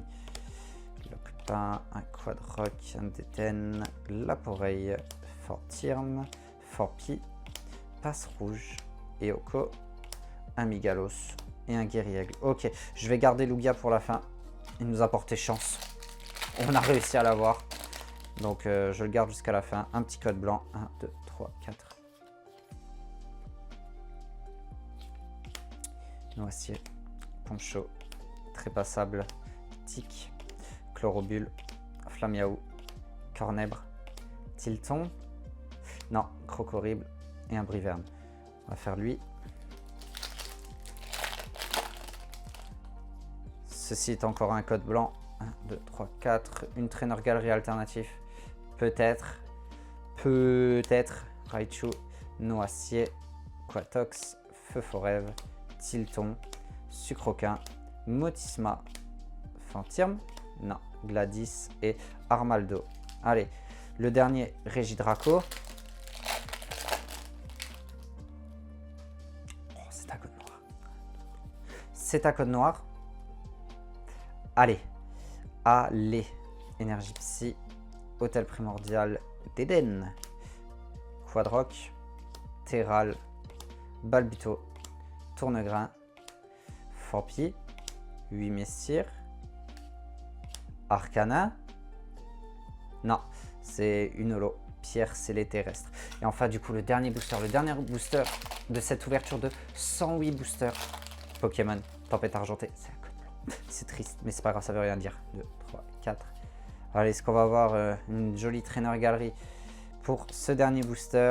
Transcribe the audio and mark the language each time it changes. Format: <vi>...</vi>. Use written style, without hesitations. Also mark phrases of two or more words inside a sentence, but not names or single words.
<fr>Le Lupin, un Quadrock, un Déten, Laporeille, Fortirm, Forpi, Passe Rouge, Eoko, un Migalos et un Guerriègle. Ok, je vais garder Lugia pour la fin. Il nous a porté chance. On a réussi à l'avoir. Donc je le garde jusqu'à la fin. Un petit code blanc. 1, 2, 3, 4. Noacier. Poncho. Trépassable. Tic. Chlorobule. Flamiaou. Cornèbre. Tilton. Non, Crocorrible. Et un Briverne. On va faire lui. Ceci est encore un code blanc. 1, 2, 3, 4. Une trainer galerie alternative. Peut-être. Peut-être. Raichu. Noacier. Quatox. Feu Forève. Tilton. Sucroquin. Motisma. Fantirm. Non. Gladys et Armaldo. Allez. Le dernier, Régidraco. Oh, c'est un code noir. C'est un code noir. Allez. Allez. Énergie Psy. Hôtel Primordial d'Eden. Quadrock. Terral. Balbito. Tournegrain. Forpi. 8 Messire. Arcana. Non, c'est une holo. Pierre scellée terrestre. Et enfin, du coup, le dernier booster de cette ouverture de 108 boosters Pokémon Tempête Argentée. C'est un code blanc. C'est triste, mais c'est pas grave, ça veut rien dire. 2, 3, 4. Allez, est-ce qu'on va avoir une jolie trainer galerie pour ce dernier booster?</fr>